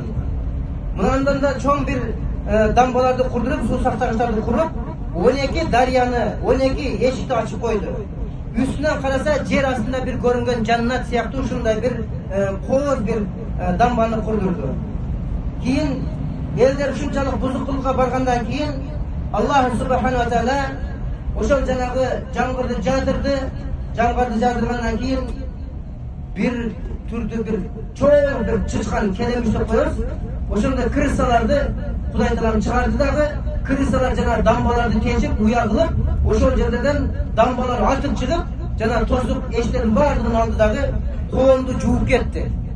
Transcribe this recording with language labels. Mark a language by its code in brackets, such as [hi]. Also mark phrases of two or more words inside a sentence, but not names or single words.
[ky] Мындан да чоң бир дамбаларды курдуруп, суу сактагычтарды куруп, 12 дарыяны, 12 эшикти ачып койду. Үстүнөн караса жер астында бир көрүнгөн жаннат сыяктуу ушундай бир кооз бир дамбаны курдурду. Кийин элдер ушунчалык бузуктулукка баргандан кийин [ar] الله سبحانه وتعالى [ky] ошол жанагы жамгырды жаадырды. Жамгырды жаадыргандан кийин бир түрдүү бир чоң бир чычкан келемиш деп коебуз. Ошондой крысаларды Кудай Таалам чыгарды дагы, крысалар жана дамбаларды тешип, уя кылып, ошол жерден дамбалар артып чыгып, жана тосуп эштердин баардыгын алды дагы коомду жууп кетти.